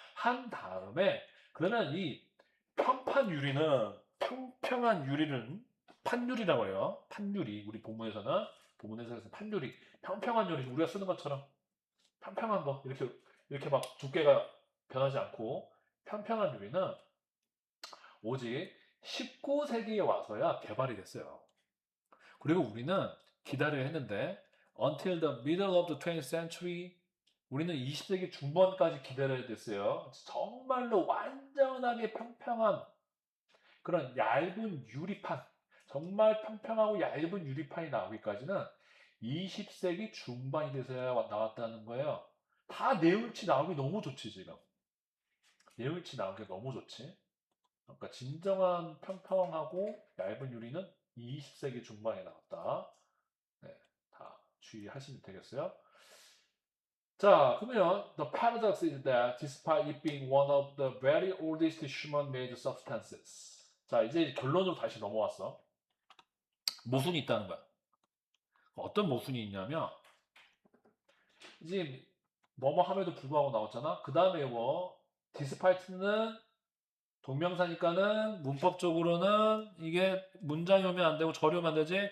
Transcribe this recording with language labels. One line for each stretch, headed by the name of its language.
Korean: 한 다음에 그러면 이 평판 유리는 평평한 유리는 판유리라고 해요. 판유리. 우리 본문에서 판유리. 평평한 유리. 우리가 쓰는 것처럼 평평한 거. 이렇게 막 두께가 변하지 않고 평평한 유리는 오직 19세기에 와서야 개발이 됐어요. 그리고 우리는 기다려야 했는데
English: until the middle of the 20th century
Korean: 우리는 20세기 중반까지 기다려야 됐어요. 정말로 완전하게 평평한 그런 얇은 유리판, 정말 평평하고 얇은 유리판이 나오기까지는 20세기 중반이 돼서야 나왔다는 거예요. 다 내용일치 나오기 너무 좋지, 지금. 내용일치 나오기 너무 좋지. 그러니까 진정한 평평하고 얇은 유리는 20세기 중반에 나왔다. 네, 다 주의하시면 되겠어요. 자, 그러면
English: the paradox is that despite it being one of the very oldest human-made substances.
Korean: 자, 이제 결론으로 다시 넘어왔어. 모순이 있다는 거야. 어떤 모순이 있냐면 이제 뭐뭐 함에도 불구하고 나왔잖아. 그 다음에 뭐 despite는 동명사니까는 문법적으로는 이게 문장이 오면 안 되고 절이 오면 안 되지.